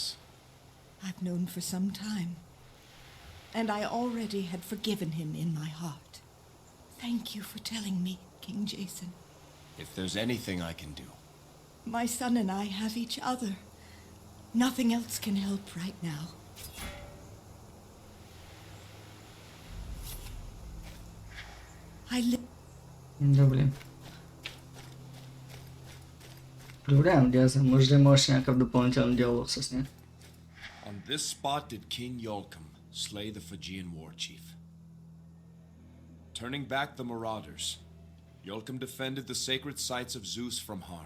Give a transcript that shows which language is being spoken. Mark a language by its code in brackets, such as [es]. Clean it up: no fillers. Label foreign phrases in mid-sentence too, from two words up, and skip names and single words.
[en] I've known for some time, and I already had forgiven him in my heart. Thank you for telling me, King Jейсън. If there's anything I can do. My son and I have each other. Nothing else can help right now. [bg] Добре. Добре, надявам се, може да има още някакъв допълнителен диалог с нея. [en] On this spot did King Yolcum slay the Fijian war chief. Turning back the marauders, Yolcum defended the sacred sites of Zeus from harm.